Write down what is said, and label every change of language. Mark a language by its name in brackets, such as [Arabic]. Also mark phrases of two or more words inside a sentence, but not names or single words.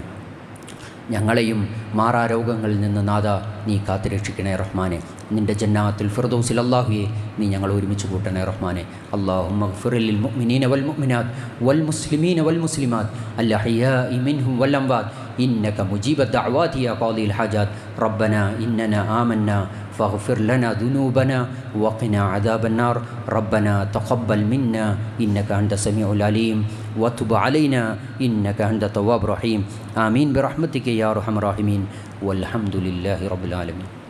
[Malayalam] ഞങ്ങളെയും മാറാരോഗങ്ങളിൽ നിന്ന് നാഥ നീ കാത്തുരക്ഷിക്കണേ റഹ്മാനെ. നിൻ്റെ ജന്നാത്തുൽ ഫിർദൗസിൽ അല്ലാഹുവേ നീ ഞങ്ങൾ ഒരുമിച്ച് കൂട്ടണേ റഹ്മാനെ. [Arabic] اللهم اغفر للمؤمنين والمؤمنات والمسلمين والمسلمات الأحياء منهم والأموات إنك مجيب الدعوات يا قاضي الحاجات. ربنا إننا آمنا فاغفر لنا ذنوبنا وقنا عذاب النار. ربنا تقبل منا إنك أنت السميع العليم وتب علينا إنك أنت التواب الرحيم. آمين برحمتك يا أرحم الراحمين والحمد لله رب العالمين.